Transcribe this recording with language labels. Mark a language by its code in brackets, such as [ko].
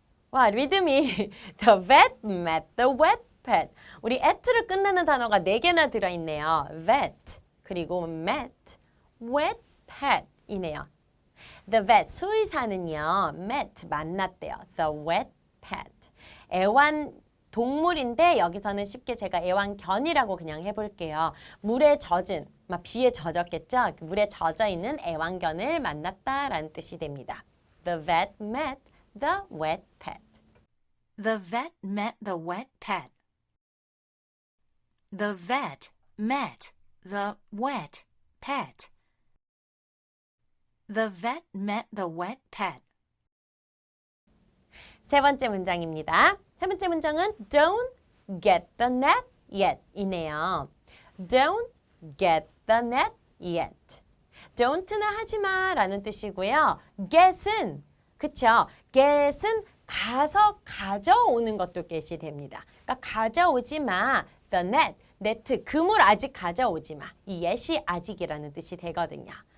[ko] 와, 리듬이 [en] The vet met the wet pet. [ko] 우리 at를 끝나는 단어가 4개나 들어있네요. vet, 그리고 met, wet pet 이네요. [en] The vet, [ko] 수의사는요. [en] met, [ko] 만났대요. [en] The wet pet. [ko] 애완 동물인데 여기서는 쉽게 제가 애완견이라고 그냥 해볼게요. 물에 젖은, 막 비에 젖었겠죠? 물에 젖어 있는 애완견을 만났다라는 뜻이 됩니다. [en] The vet met the wet pet. The vet met the wet pet. The vet met the wet pet. The vet met the wet pet. [ko] 세 번째 문장입니다. 세 번째 문장은 [en] Don't get the net yet 이네요. Don't get the net yet. [ko] Don't는 하지마 라는 뜻이고요. get은, 그쵸? get은 가서 가져오는 것도 get이 됩니다. 그러니까 가져오지 마. The net, 네트, 그물 아직 가져오지 마. 이 yet이 아직이라는 뜻이 되거든요.